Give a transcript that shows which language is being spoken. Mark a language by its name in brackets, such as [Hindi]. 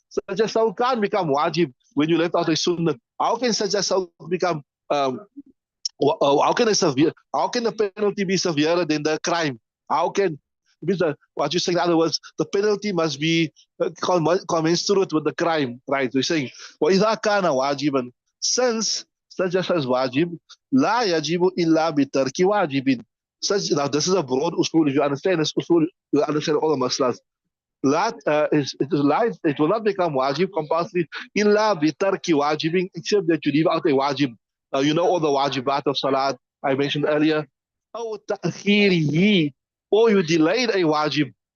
[English] Sajdah can't become wajib when you left out a sunnah. How can sajdah become how can the penalty be severer than the crime? How can what you're saying, in other words, the penalty must be commensurate with the crime, right? So you're saying, [Arabic] وَإِذَا كَانَ وَاجِبًا, [English] since sajdah is wajib, [Arabic] لَا يَجِبُ إِلَّا بِتَرْكِ وَاجِبٍ. [English] Now this is a broad usul. If you understand this usul, you understand all the maslas. It will not become wajib compulsory [Arabic] illa bitarki wajibin, [English] except that you leave out a wajib. You know all the wajibat of salat I mentioned earlier. Or ta'khirihi, or you delayed a wajib.